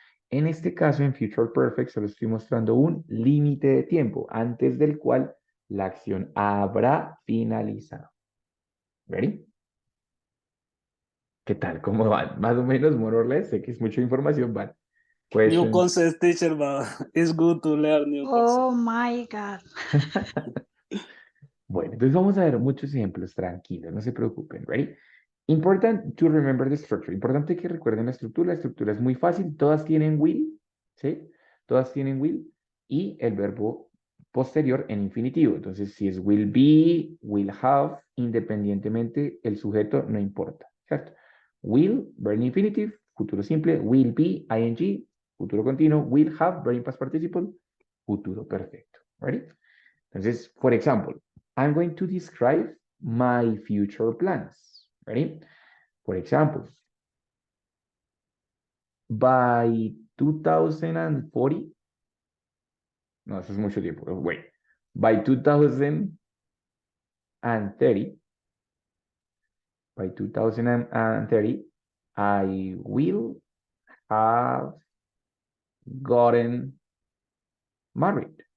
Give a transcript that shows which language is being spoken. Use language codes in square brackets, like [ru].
[es] En este caso, en future perfect, solo estoy mostrando un límite de tiempo antes del cual la acción habrá finalizado. [en] Ready? [es] ¿Qué tal? ¿Cómo van? Más o menos, [en] more or less. [es] Sé que es mucha información, but [en] New questions. concepts, teacher, but it's good to learn new concepts. Oh my God. [es] Bueno, entonces vamos a ver muchos ejemplos, tranquilos, no se preocupen, ¿ready? [en] Important to remember the structure. [es] Importante que recuerden la estructura. La estructura es muy fácil. Todas tienen will, ¿sí? Todas tienen will y el verbo posterior en infinitivo. Entonces, si es will be, will have, independientemente, el sujeto no importa, ¿cierto? [en] Will, verb infinitive, [es] futuro simple. [en] Will be, ing, [es] futuro continuo. [en] Will have, verb in past participle, [es] futuro perfecto. [en] ¿Ready? Entonces, for example, I'm going to describe my future plans. Ready? For example, by 2040, [es] no, eso es mucho tiempo. [en] Wait, by 2030, by 2030, I will have gotten married.